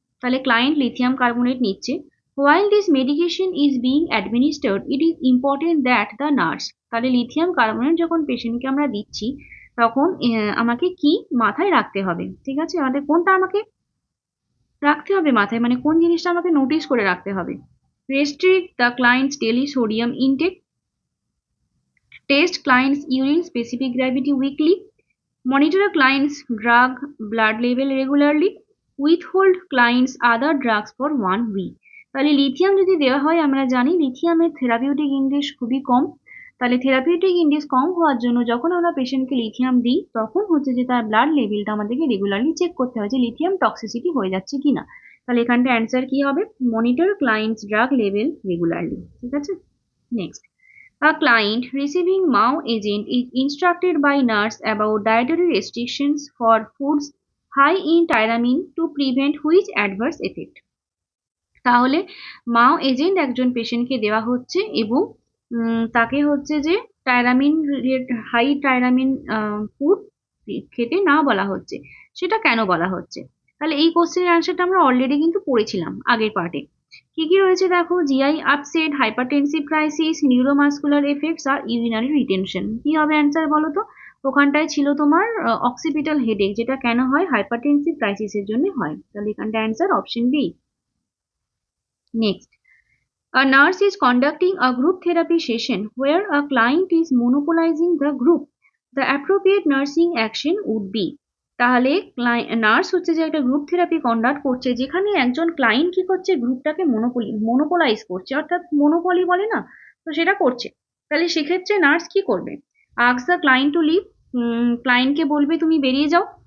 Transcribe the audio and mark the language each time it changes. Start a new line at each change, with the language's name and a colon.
Bangla: তাহলে client lithium carbonate নিচ্ছে।
English: While this medication is being administered, it is important that the nurse,
Bangla: তাহলে lithium carbonate যখন পেশেন্টকে আমরা দিচ্ছি তখন আমাকে কি মাথায় রাখতে হবে? ঠিক আছে, আমাদের কোনটা আমাকে রাখতে হবে মাথায়, মানে কোন জিনিসটা আমাকে নোটিস করে রাখতে হবে?
English: Restrict the clients daily sodium intake, test clients urine specific gravity weekly, monitor a client's drug blood level regularly, withhold clients other drugs for 1 week।
Bangla: তাহলে লিথিয়াম যদি দেওয়া হয়, আমরা জানি লিথিয়ামের থেরাপিউটিক ইন্ডেক্স খুবই কম। তাহলে থেরাপিউটিক ইন্ডেক্স কম হওয়ার জন্য যখন আমরা পেশেন্টকে লিথিয়াম দিই তখন হচ্ছে যে তার ব্লাড লেভেলটা আমাদেরকে রেগুলারলি চেক করতে হয় যে লিথিয়াম টক্সিসিটি হয়ে যাচ্ছে কিনা। তাহলে এখানটা অ্যান্সার কি হবে?
English: Monitor clients drug level regularly.
Bangla: ঠিক আছে,
English: Next, a client receiving MAO agent is instructed by nurse about dietary restrictions for foods high in tyramine to prevent which adverse effect?
Bangla: তাহলে মাও এজেন্ট একজন পেশেন্টকে দেওয়া হচ্ছে এবং তাকে হচ্ছে যে টাইরামিন, হাই টাইরামিন ফুড খেতে না বলা হচ্ছে। সেটা কেন বলা হচ্ছে? তাহলে এই কোশ্চেনের অ্যান্সারটা আমরা অলরেডি কিন্তু পড়েছিলাম আগের পার্টে। কি কি রয়েছে দেখো, GI upset, hypertensive crisis, neuromuscular effects, আর ইউরিনারি রিটেনশন। কি হবে অ্যান্সার বলো তো? ওখানটায় ছিল তোমার অক্সিপিটাল হেডেক, যেটা কেন হয়? হাইপারটেনসিভ ক্রাইসিসের জন্য হয়। তাহলে এখানটা answer option B.
English: Next, a nurse is conducting a group therapy session where a client is monopolizing the group. The appropriate nursing action would be,
Bangla: তাহলে নার্স হচ্ছে যে একটা গ্রুপ থেরাপি কন্ডাক্ট করছে যেখানে একজন ক্লায়েন্ট কি করছে? গ্রুপটাকে মোনোপোলাইজ করছে, অর্থাৎ মোনোপলি বলে না, তো সেটা করছে। তাহলে সেক্ষেত্রে নার্স কি করবে?
English: ask the client to leave,
Bangla: ক্লায়েন্টকে বলবে তুমি বেরিয়ে যাও।